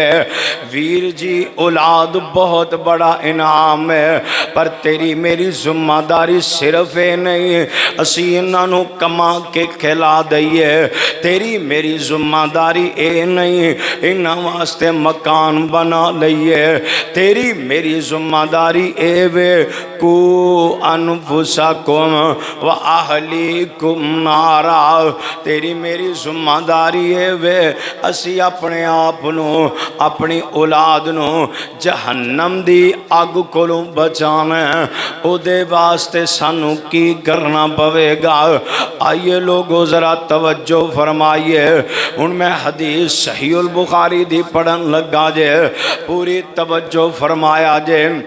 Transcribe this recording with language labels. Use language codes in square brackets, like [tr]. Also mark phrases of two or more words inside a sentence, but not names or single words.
[pa] ਵੀਰ ਜੀ ਔਲਾਦ ਬਹੁਤ ਵੱਡਾ ਇਨਾਮ ਹੈ, ਪਰ ਤੇਰੀ ਮੇਰੀ ਜ਼ਿੰਮੇਦਾਰੀ ਸਿਰਫ਼ ਏ ਨਹੀਂ ਅਸੀ ਇਨ੍ਹਾਂ ਨੂੰ ਕਮਾ ਕੇ ਖਿਲਾ ਦਈਏ, ਤੇਰੀ ਮੇਰੀ ਜ਼ਿੰਮੇਦਾਰੀ ਏ ਨਹੀਂ ਇਨ੍ਹਾਂ ਵਾਸਤੇ ਮਕਾਨ ਬਣਾ ਲਈਏ, ਤੇਰੀ ਮੇਰੀ ਜ਼ਿੰਮੇਦਾਰੀ ਏ ਵੇ ਕੂ [ar] أنفسكم وأهليكم نارا, [pa] ਤੇਰੀ ਮੇਰੀ ਜ਼ਿੰਮੇਦਾਰੀ ਹੈ ਵੇ ਅਸੀ ਆਪਣੇ ਆਪ ਨੂੰ ਆਪਣੀ ਔਲਾਦ ਨੂੰ ਜਹੰਨਮ ਦੀ ਅੱਗ ਕੋਲੋਂ ਬਚਾਣਾ, ਉਹਦੇ ਵਾਸਤੇ ਸਾਨੂੰ ਕੀ ਕਰਨਾ ਪਵੇਗਾ। ਆਇਏ ਲੋਕੋ ਜ਼ਰਾ ਤਵੱਜੋ ਫ਼ਰਮਾਇਏ, ਹੁਣ ਮੈਂ ਹਦੀਸ ਸਹੀਹੁਲ ਬੁਖ਼ਾਰੀ ਦੀ ਪੜ੍ਹਨ ਲੱਗਾ ਜੇ, ਪੂਰੀ ਤਵੱਜੋ ਫ਼ਰਮਾਇਆ ਜੇ।